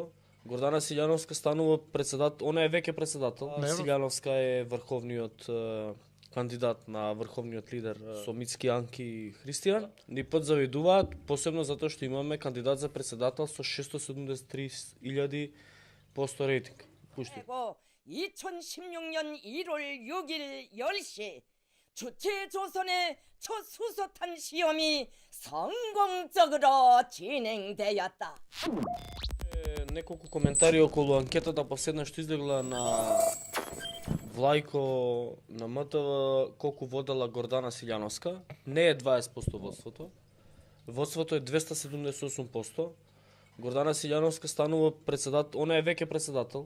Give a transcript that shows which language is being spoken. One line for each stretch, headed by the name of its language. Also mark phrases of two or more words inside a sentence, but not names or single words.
Macedonian: Гордана Силјановска станува председател, она е веќе председател. Силјановска е врховниот кандидат на врховниот лидер со Мицки, Анки и Христијан. Ни подзавидуваат, посебно затоа што имаме кандидат за председател со 673,000% рейтинг. Пушти.
Korean: 2016년 1월 6일 10시 주체조선의 첫 수소탄 시험이 성공적으로 진행되었다.
Macedonian: Неколку коментари околу анкетата последна што излегла на Влајко на МТВ колку водела Гордана Силјановска. Не е 20% водството. Водството е 278%. Гордана Силјановска станува председател, она е веќе председател.